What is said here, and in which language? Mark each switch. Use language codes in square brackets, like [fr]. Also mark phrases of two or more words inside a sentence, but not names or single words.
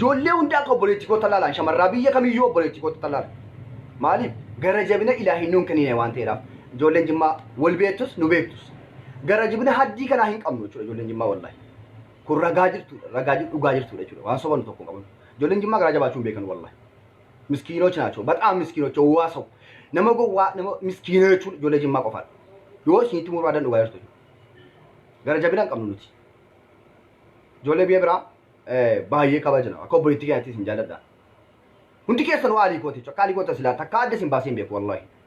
[om] ijoollee hundaa akka obboleettikoota laalaan shamarraa biyya kamiyyuu obboleettikoota laala. Maaliif gara jabina ilaahin nuun kennine waan ta'eedhaaf ijoolleen Jimmaa wal beektus nu beektus gara jabina haddii kanaa hin qabnu jechuudha ijoolleen Jimmaa wallahi. Kun ragaa dhugaa jirtuudha jechuudha waan sobanu tokko qaban. Ijoolleen Jimmaa gara jabaachuun beekan wallahi. [am] ሚስኪኖች ናቸው በጣም ሚስኪኖች ዋሰው [om] nama miskiina jechuun ijoollee Jimmaa qofaadha. Yoo isinitti muraadan dhugaa jirtu gara jabinaan qabnu nuti. Ijoollee biyya biraa baay'ee kabajna akka obboleettii keenyattis hin jaalladha. Hundi keessan waa alii kooti akka alii koota silaa takka adda sin baasee hin beeku wallahi.